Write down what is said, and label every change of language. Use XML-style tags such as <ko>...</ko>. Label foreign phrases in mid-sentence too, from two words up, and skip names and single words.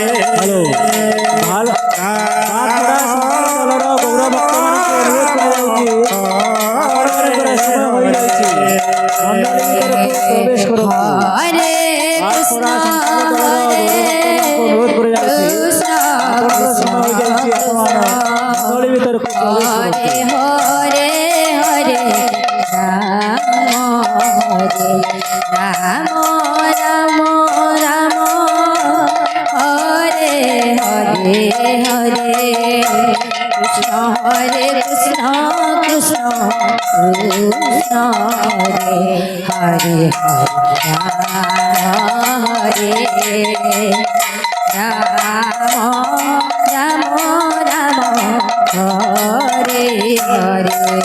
<bn>হ্যালো ভালো প্রবেশ করো</bn> <sa>হরে কৃষ্ণ হরে কৃষ্ণ হরে হরে হরে রাম হরে রাম রাম রাম হরে হরে হরে কৃষ্ণ হরে কৃষ্ণ কৃষ্ণ কৃষ্ণ হরে হরে হরে রাম রাম রাম হরে হরে</sa>